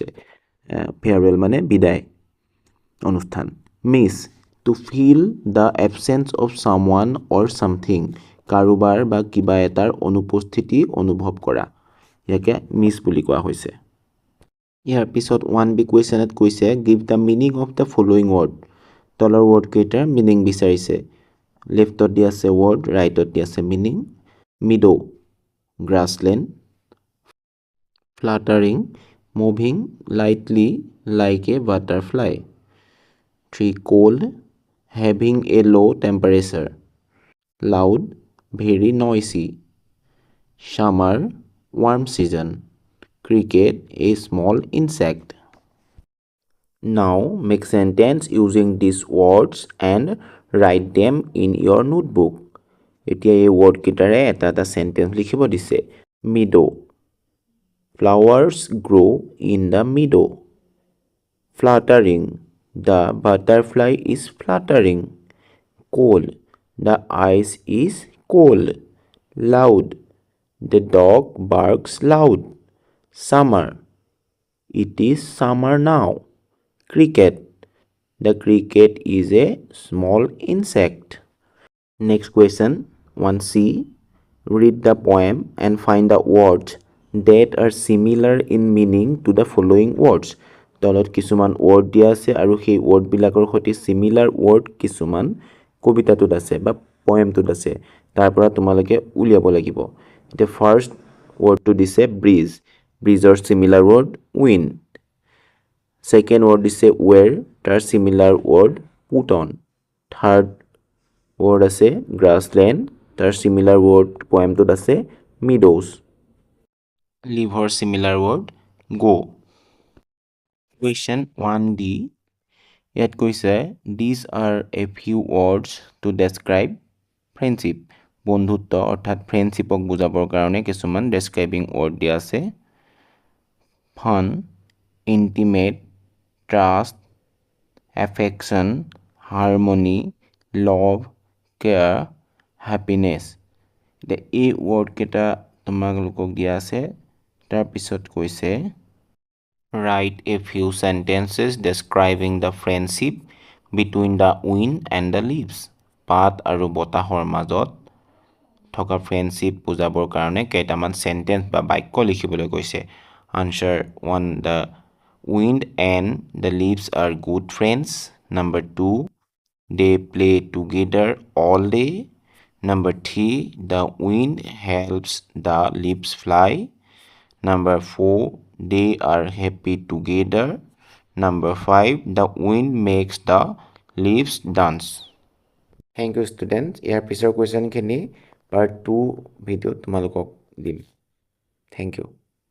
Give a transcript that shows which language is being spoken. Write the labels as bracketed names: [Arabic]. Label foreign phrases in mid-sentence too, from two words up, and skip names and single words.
[Assamese] ফেয়াৰৱেল মানে বিদায় অনুষ্ঠান [English] miss to feel the absence of someone or something [Assamese] কাৰোবাৰ বা কিবা এটাৰ অনুপস্থিতি অনুভৱ কৰা ইয়াকে মিছ বুলি কোৱা হৈছে ইয়াৰ পিছত 1B কুৱেশ্যনত কৈছে [English] give the meaning of the following word [Assamese] তলৰ ৱৰ্ডকেইটাৰ মিনিং বিচাৰিছে লেফ্টত দি আছে ৱৰ্ড ৰাইটত দি আছে মিনিং [English] meadow grassland fluttering moving lightly like a butterfly 3 cold having a low temperature loud very noisy summer warm season cricket a small insect now make sentence using these words and write them in your notebook [Assamese] এতিয়া এই ৱৰ্ড কেইটাৰে এটা সেন্টেন্স লিখিব দিছে [English] meadow flowers grow in the meadow fluttering the butterfly is fluttering cold the ice is cold loud the dog barks loud summer it is summer now cricket the cricket is a small insect next question 1C read the poem and find the words that are similar in meaning to the following words [Assamese] তলত কিছুমান ৱৰ্ড দিয়া আছে আৰু সেই ৱৰ্ডবিলাকৰ সৈতে [English] similar word [Assamese] কিছুমান কবিতাটোত আছে বা পয়েমটোত আছে তাৰ পৰা তোমালোকে উলিয়াব লাগিব এতিয়া ফাৰ্স্ট ৱৰ্ডটো দিছে ব্ৰিজ ব্ৰিজৰ [English] similar word wind second word [Assamese] দিছে ৱেৰ তাৰ [English] similar word put on third word [Assamese] আছে গ্ৰাছলেণ্ড তাৰ [English] similar word [Assamese] পয়েমটোত আছে মিডোজ [English] leave similar word go Question 1D [Assamese] ইয়াত কৈছে [English] these are a few words to describe friendship [Assamese] বন্ধুত্ব অৰ্থাৎ ফ্ৰেণ্ডশিপক বুজাবৰ কাৰণে কিছুমান ডেসক্ৰাইবিং ৱৰ্ড দিয়া আছে [English] fun intimate trust affection harmony love care happiness [Assamese] এই ৱৰ্ড কেইটা তোমালোকক দিয়া আছে তাৰ পিছত কৈছে [English] Write a few sentences describing the friendship between the wind and the leaves. [Assamese] পাত আৰু বতাহৰ মাজত থকা ফ্ৰেণ্ডশিপ বুজাবৰ কাৰণে কেইটামান সেন্টেন্স বা বাক্য লিখিবলৈ কৈছে [English] Answer 1 The wind and the leaves are good friends. Number 2 They play together all day. Number 3 The wind helps the leaves fly. Number 4 They are happy together. Number 5 The wind makes the leaves dance. Thank you students. [Assamese] ইয়াৰ পিছৰ কুৱেশ্যনখিনি part 2 ভিডিঅ'ত তোমালোকক দিম. [English] Thank you.